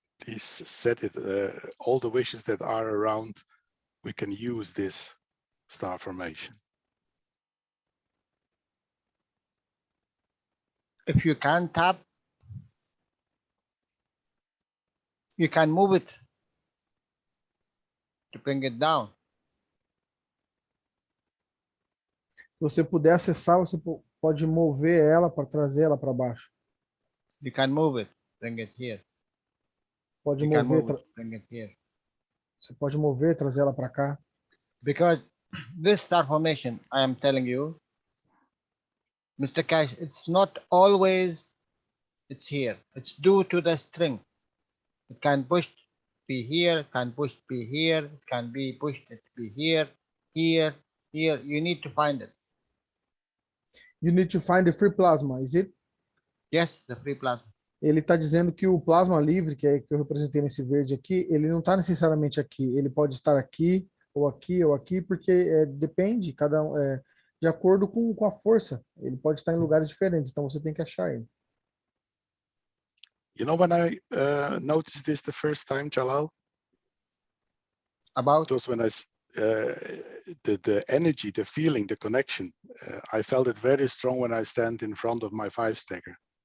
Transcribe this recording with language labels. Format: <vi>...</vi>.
<en>Please set it, all the wishes that are around, we can use this star formation. If you can't tap, you can move it to bring it down.</en> <pt>Se você puder acessar, você pode mover ela para trazer ela para baixo.</pt> <en>You can move it, bring it here.</en> <pt>Pode</pt> <en>You can</en> <pt>mover,</pt> <en>move it, bring it here.</en> <pt>você pode mover, trazer ela para cá.</pt> <en>Because this star formation, I am telling you, Mr. Keshe, it's not always it's here. It's due to the string. It can push be here, can push be here, it can be pushed to be here, here, here. You need to find it. You need to find the free plasma, is it? Yes, the free plasma.</en> <pt>Ele está dizendo que o plasma livre, que eu representei nesse verde aqui, ele não está necessariamente aqui. Ele pode estar aqui, ou aqui, porque depende, de acordo com a força. Ele pode estar em lugares diferentes, então você tem que achar ele.</pt> <en>You know when I noticed this the first time, Jalal? About? It was when the energy, the feeling, the connection. I felt it very strong when I stand in front of my 5-stacker.</en>